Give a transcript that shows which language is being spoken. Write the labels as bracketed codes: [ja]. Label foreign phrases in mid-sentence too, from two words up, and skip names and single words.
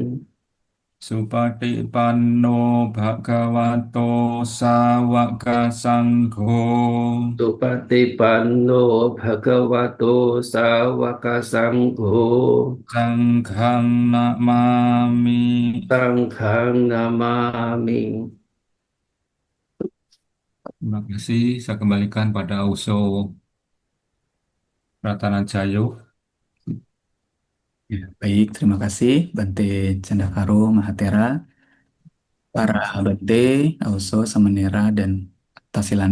[pi] Supatipanno Bhagavato Sawaka Sangho Supatipanno Bhagavato Sawaka Sangho Sanghang Namami. Sanghang Namami. [id] Terima kasih. Saya kembalikan pada Uso Ratanajayo. Ya, baik, terima kasih Bante Candakaro Mahatera, para Bante, Auso, Samanera, dan Tasilani.